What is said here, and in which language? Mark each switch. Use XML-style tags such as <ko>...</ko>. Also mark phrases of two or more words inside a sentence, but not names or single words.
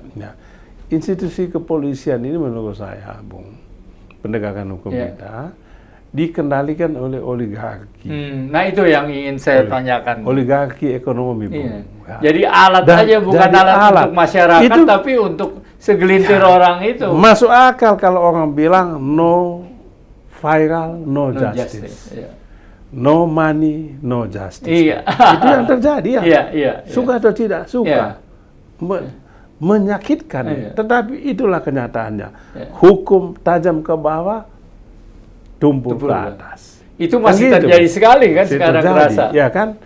<id>Ya, institusi kepolisian ini menurut saya, Bung, penegakan hukum kita dikendalikan oleh oligarki. Nah itu yang ingin saya tanyakan. Oligarki ekonomi, Bung. Ya. Jadi alat aja, bukan alat untuk masyarakat, itu, tapi untuk segelintir orang itu. Masuk akal kalau orang bilang</id> <en>no viral, no justice. No money, no justice.</en> <id>Iya. Itu yang terjadi ya. Iya. Suka atau tidak suka. Menyakitkan. Tetapi itulah kenyataannya. Hukum tajam ke bawah, tumpul ke atas. Itu masih terjadi sekali kan sekarang terasa. Ya kan?</id>